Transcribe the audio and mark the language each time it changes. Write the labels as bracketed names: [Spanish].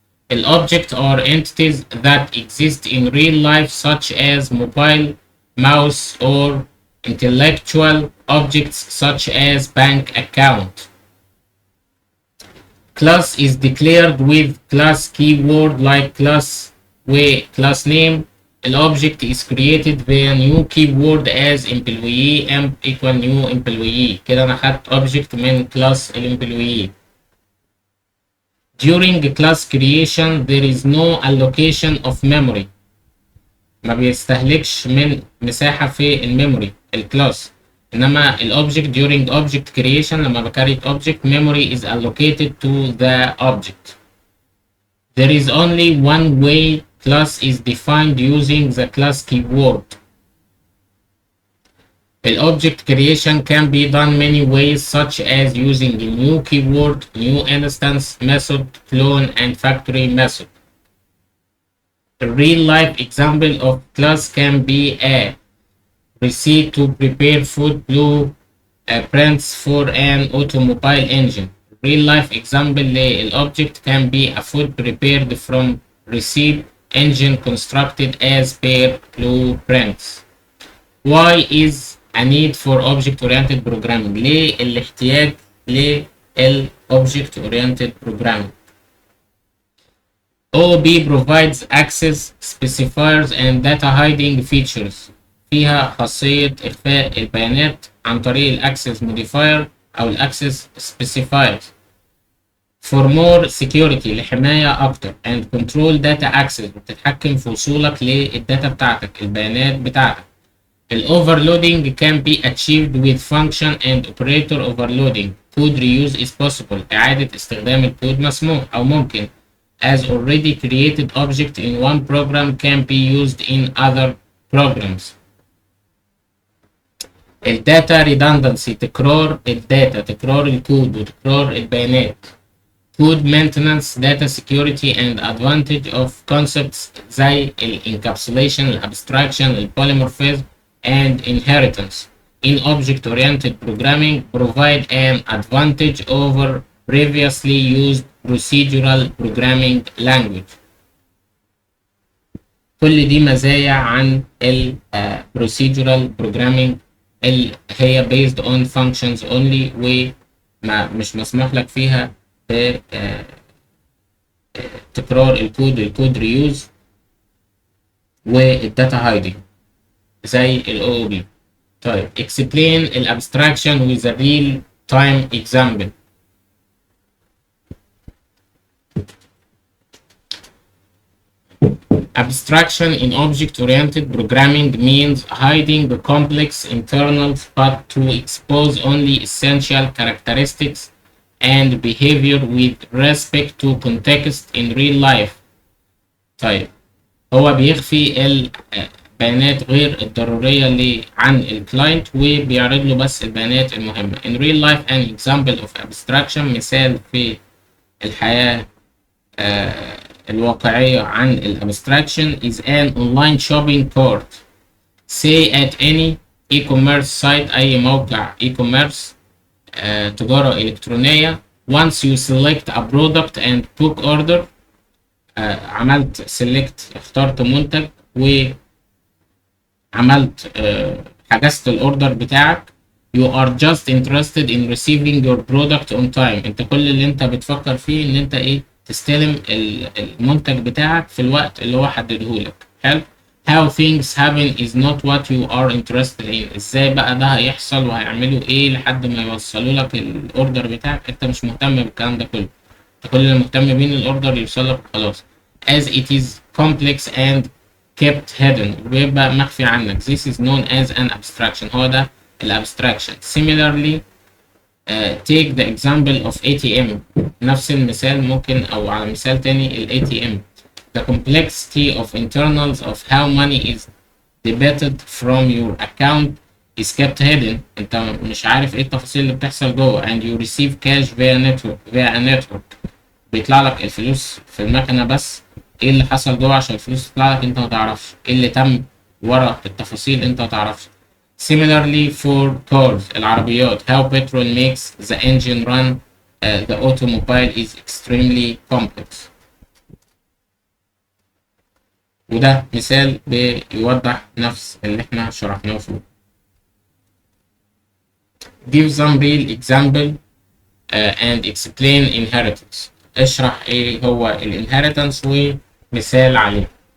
[English] Objects are entities that exist in real life, such as mobile, mouse, or intellectual objects such as bank account. Class is declared with class keyword like class class name. An object is created via new keyword as employee equal new employee. [Arabic] كده أنا خدت object من class الemployee. [English] During class creation there is no allocation of memory. [Arabic] ما بيستهلكش من مساحة في الميموري الكلاس. إنما الأوبجكت [English] during object creation [Arabic] لما بكريت [English] object memory is allocated to the object. There is only one way class is defined using the class keyword. Object creation can be done many ways, such as using a new keyword, new instance, method, clone, and factory method. A real-life example of class can be a receipt to prepare food, blueprints for an automobile engine. Real-life example object can be a food prepared from receipt, engine constructed as per blueprints. Why is a need for object-oriented programming؟ [Arabic] ليه الاحتياج لل-object-oriented programming؟ [English] OOP provides access specifiers and data hiding features. [Arabic] فيها خاصية إخفاء البيانات عن طريق الأكسس modifier أو الأكسس specifiers. [English] For more security [Arabic] لحماية أكتر [English] and control data access [Arabic] بتتحكم في وصولك للداتا بتاعتك، البيانات بتاعتك. [English] Overloading can be achieved with function and operator overloading. Code reuse is possible. [Arabic] إعادة استخدام الكود مسموح أو ممكن. [English] As already created object in one program can be used in other programs. [Arabic] الداتا redundancy تكرار الداتا، تكرار الكود وتكرار البيانات. [English] Code maintenance, data security and advantage of concepts زي encapsulation, abstraction, polymorphism and inheritance in object-oriented programming provide an advantage over previously used procedural programming language. [Arabic] كل دي مزايا عن procedural programming اللي هي [English] based on functions only [Arabic] ومش مسموح لك فيها تكرار الكود ريوز والداتا هايدنج زي ال OOP. [English] طيب explain الابستراكشن with a real time example. Abstraction in object-oriented programming means hiding the complex internals but to expose only essential characteristics and behavior with respect to context in real life. [Arabic] طيب هو بيخفي البيانات غير الضرورية اللي عن الكلاينت وبيعرض له بس البيانات المهمة. [English] In real life an example of abstraction [Arabic] مثال في الحياة الواقعية عن الابستراكشن [English] is an online shopping cart. Say at any e-commerce site [Arabic] أي موقع e-commerce تجارة إلكترونية. [English] Once you select a product and book order [Arabic] عملت select اخترت منتج وعملت حجزت الاوردر بتاعك [English] You are just interested in receiving your product on time. [Arabic] انت كل اللي انت بتفكر فيه ان انت ايه، تستلم المنتج بتاعك في الوقت اللي هو حدده لك. حلو. How things happen is not what you are interested in. ازاي بقى ده هيحصل وهيعملوا ايه لحد ما يوصلوا لك الاوردر بتاعك، انت مش مهتم بالكلام ده كله. انت كل اللي مهتم بيه ان الاوردر يوصل لك وخلاص. [English] As it is complex and kept hidden، [Arabic] بيبقى مخفي عنك. [English] This is known as an abstraction. [Arabic] هو ده الابستراكشن. [English] Similarly take the example of ATM. [Arabic] نفس المثال ممكن او على مثال تاني ال ATM. [English] The complexity of internals of how money is debited from your account is kept hidden. [Arabic] انت مش عارف ايه التفاصيل اللي بتحصل جوه. [English] And you receive cash via a network. [Arabic] بيطلع لك الفلوس في المكنة، بس ايه اللي حصل جوه عشان الفلوس تطلع لك انت ما تعرفش. ايه اللي تم ورا التفاصيل انت ما تعرفش. [English] Similarly for cars، [Arabic] العربيات، [English] how petrol makes the engine run the automobile is extremely complex. [Arabic] وده مثال بيوضح نفس اللي احنا شرحناه فوق. [English] Give some real example and explain inheritance. [Arabic] اشرح ايه هو الانهيرتنس ومثال عليه.